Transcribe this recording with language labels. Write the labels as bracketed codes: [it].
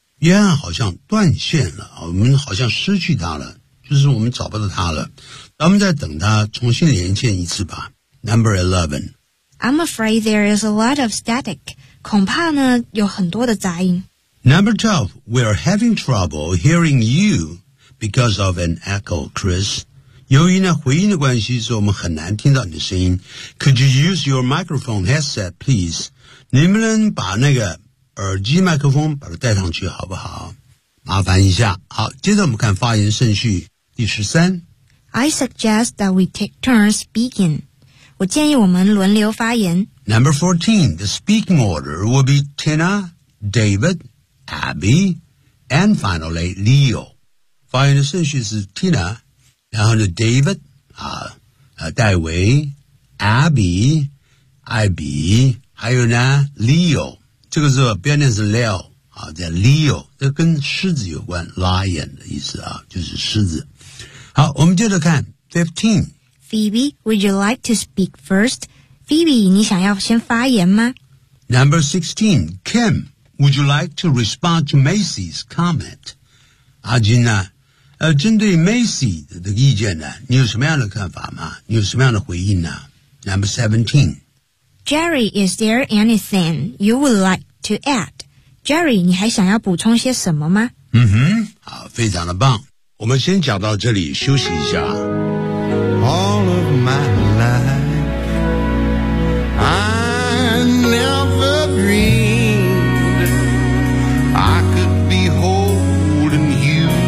[zh] Yeah, 好像断线了，我们好像失去他了，就是我们找不到他了。咱们再等他重新连线一次吧。 [en] Number 11. I'm afraid there is a lot of static. [zh] 恐怕呢有很多的杂音。 [en] Number 12. We are having trouble hearing you because of an echo, Chris. [zh] 由于呢回音的关系，所以我们很难听到你的声音。 [en] Could you use your microphone headset, please? [zh] 你们能把那个耳机麦克风把它带上去好不好？麻烦一下。好，接着我们看发言顺序。第十三。 [en] I suggest that we take turns speaking. [zh] 我建议我们轮流发言。 [en] Number 14. The speaking order will be Tina, David, Abby, and finally Leo. [zh] 发言的顺序是 Tina, 然后呢 David, 戴维 ,Abby, 艾比，还有呢 Leo。这个字不要念是 Leo, 叫 Leo, 这跟狮子有关 ,Lion 的意思啊，就是狮子。好，我们接着看 ,15. [en] Phoebe, would you like to speak first? Phoebe, [zh] 你想要先发言吗？ [en] Number 16, Kim, would you like to respond to Macy's comment? [zh] 阿金呢、针对 Macy 的意见呢，你有什么样的看法吗？你有什么样的回应呢？ [en] Number 17. Jerry, is there anything you would like to add? [zh] Jerry, 你还想要补充些什么吗？嗯哼，好，非常的棒。我们先讲到这里，休息一下。 [en] All of my life, I never dreamed I could be holding you.